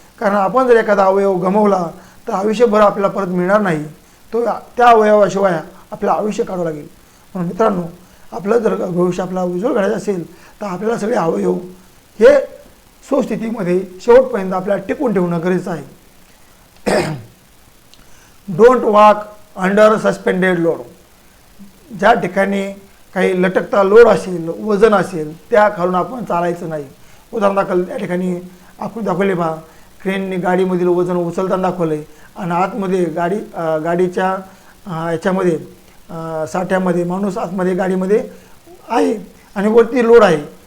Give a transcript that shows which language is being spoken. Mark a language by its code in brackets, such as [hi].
[mr] कारण आपण जर एखादा अवयव गमावला तर आयुष्यभर आपल्याला परत मिळणार नाही. तो त्या अवयवाशिवाय आपलं आयुष्य काढावं लागेल. म्हणून मित्रांनो, आपलं जर भविष्य आपला उज्ज्वल घडायचं असेल तर आपल्याला सगळे अवयव हे सुस्थितीमध्ये शेवटपर्यंत आपल्याला टिकून ठेवणं गरजेचं आहे. [en] Don't walk under suspended load. [mr] ज्या ठिकाणी काही लटकता लोड असेल, वजन असेल, त्या खालून आपण चालायचं नाही. उदाहरण दाखल त्या ठिकाणी आकृती दाखवली पहा. क्रेनने गाडीमधील वजन उचलताना दाखवलं आहे आणि आतमध्ये गाडीच्या याच्यामध्ये साठ्यामध्ये माणूस आतमध्ये गाडीमध्ये आहे आणि वरती लोड आहे.